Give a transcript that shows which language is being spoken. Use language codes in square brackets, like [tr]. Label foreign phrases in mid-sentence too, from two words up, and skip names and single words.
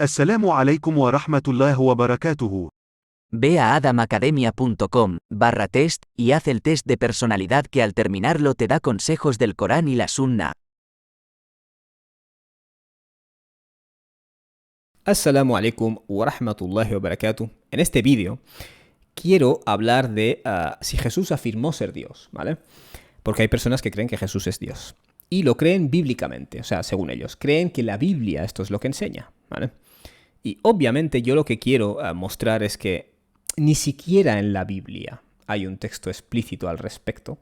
[ar] السلام عليكم ورحمة الله وبركاته. [es] Ve a adamacademia.com/test y haz el test de personalidad que al terminarlo te da consejos del Corán y la Sunna. [ar] السلام عليكم ورحمة الله وبركاته. [es] En este vídeo quiero hablar de si Jesús afirmó ser Dios, ¿vale? Porque hay personas que creen que Jesús es Dios. Y lo creen bíblicamente, o sea, según ellos. Creen que la Biblia esto es lo que enseña, ¿vale? Y obviamente yo lo que quiero mostrar es que ni siquiera en la Biblia hay un texto explícito al respecto.